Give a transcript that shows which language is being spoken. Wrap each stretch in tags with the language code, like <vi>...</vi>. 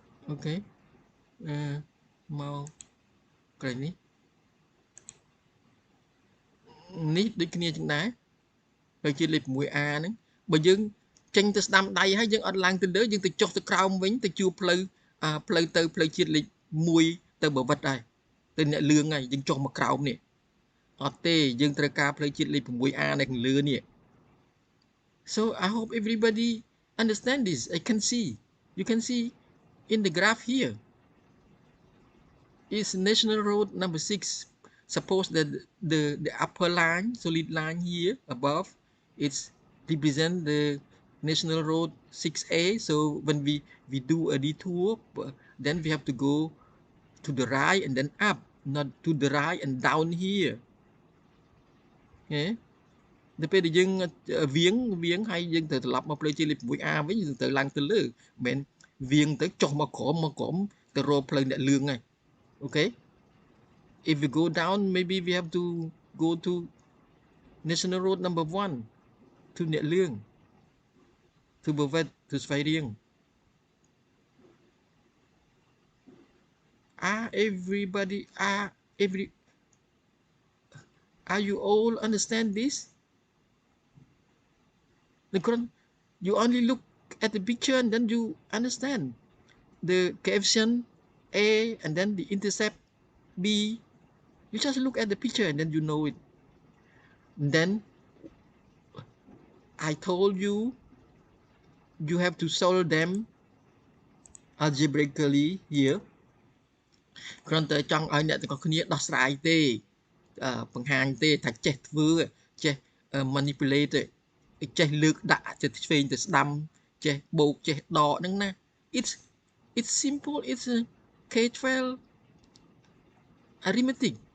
<km>អូខេមកកន្លែងនេះដូចគ្នាចឹងដែរផ្លូវជាតិលេខ 6A ហ្នឹងបើយើងចេញទៅស្ដាំដៃហើយយើងអត់ឡើងទៅលើយើងទៅចុះទៅក្រោមវិញទៅជួបផ្លូវទៅផ្លូវជាតិលេខ 1ទៅបវិតហើយទៅអ្នកលឿងហើយយើងចុះមកក្រោមនេះ អត់ទេយើងត្រូវការផ្លូវជាតិលេខ 6A នៅខាងលើនេះ</km> <en>so I hope everybody understand this. I can see, you can see in the graph here is national road number 6. Suppose that the upper line, solid line here above, it's represent the national road 6A. So when we do a detour, then we have to go to the right and then up, not to the right and down here. Okay.</en> <km>នៅពេលដែលយើងវៀងហើយយើងត្រូវត្រឡប់មកផ្លូវជាតិលេខ 6A វិញយើងត្រូវឡើងទៅលើមិនមែនវៀងទៅចុះមកក្រោមទៅរកផ្លូវអ្នកលឿងហ្នឹងអូខេ</km> <en>if we go down maybe we have to go to national road number 1 to អ្នកលឿង to បវេត to ស្វាយរៀង everybody are you all understand this? You only look at the picture and then you understand the coefficient A and then the intercept B. You just look at the picture and then you know it. And then I told you you have to solve them algebraically here.</en> <km>គ្រាន់តែចង់ឲ្យអ្នកទាំងអស់គ្នាដោះស្រាយទេបង្ហាញទេថាចេះធ្វើចេះ manipulate ទេចេះលើកដាក់ចេះឆ្វេងទៅស្ដាំចេះបូកចេះដកហ្នឹងណា</km> <en>it's simple. It's a K12 arithmetic.</en>